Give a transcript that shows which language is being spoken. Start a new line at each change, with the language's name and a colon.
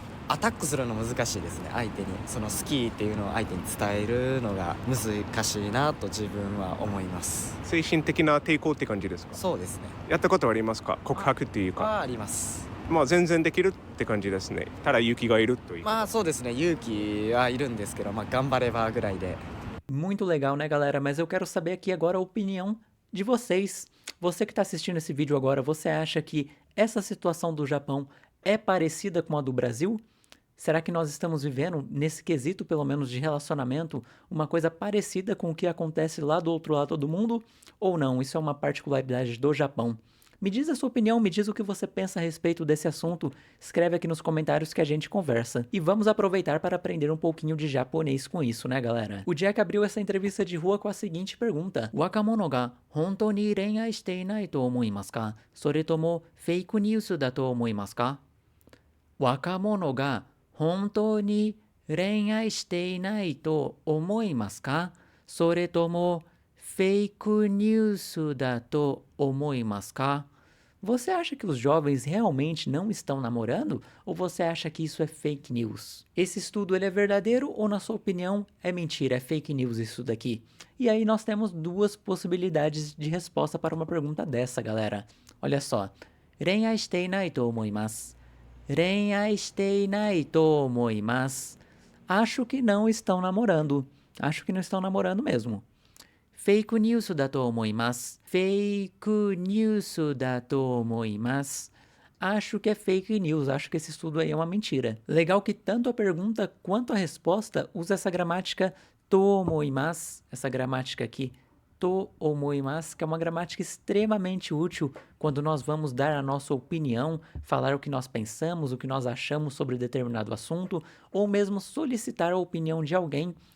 Japanese: アタックするの難しいですね。相手にその好きっていうのを相手に伝えるのが難しいなと自分は思います。精神的な抵抗って感じですか？そうですね。やったことはありますか？告白っていうか。はあります。まあ全然できるって感じですね。ただ勇気がいるという。まあそうですね。勇気はいるんですけど、まあ頑張ればぐらいで。
Portuguese: Muito legal, né, galera? Mas eu quero saber aqui agora a opinião de vocês. Você que está assistindo esse vídeo agora, você acha que essa situação do Japão é parecida com a do Brasil? Será que nós estamos vivendo, nesse quesito pelo menos de relacionamento, uma coisa parecida com o que acontece lá do outro lado do mundo? Ou não? Isso é uma particularidade do Japão? Me diz a sua opinião, me diz o que você pensa a respeito desse assunto, escreve aqui nos comentários que a gente conversa. E vamos aproveitar para aprender um pouquinho de japonês com isso, né, galera? O Jack abriu essa entrevista de rua com a seguinte pergunta:
Japanese: Wakamono ga hontou ni renai shite inai to omoimasu ka? Soretomo fake news da to omoimasu ka? Wakamono ga 本当に恋愛していないと思いますか？それともフェイクニュースだと思いますか?
Portuguese: Você acha que os jovens realmente não estão namorando? Ou você acha que isso é fake news? Esse estudo ele é verdadeiro ou, na sua opinião, é mentira, é fake news isso daqui? E aí nós temos duas possibilidades de resposta para uma pergunta dessa, galera. Olha só.
Japanese: 恋愛していないと思います。恋愛していないと思います.
Portuguese: Acho que não estão namorando. Acho que não estão namorando mesmo.
Japanese: フェイクニュースだと思います。フェイクニュースだと思います。
Portuguese: Acho que é fake news, acho que esse estudo aí é uma mentira. Legal que tanto a pergunta quanto a resposta usa essa gramática to omoimasu, essa gramática aqui, to omoimasu, que é uma gramática extremamente útil quando nós vamos dar a nossa opinião, falar o que nós pensamos, o que nós achamos sobre determinado assunto, ou mesmo solicitar a opinião de alguém.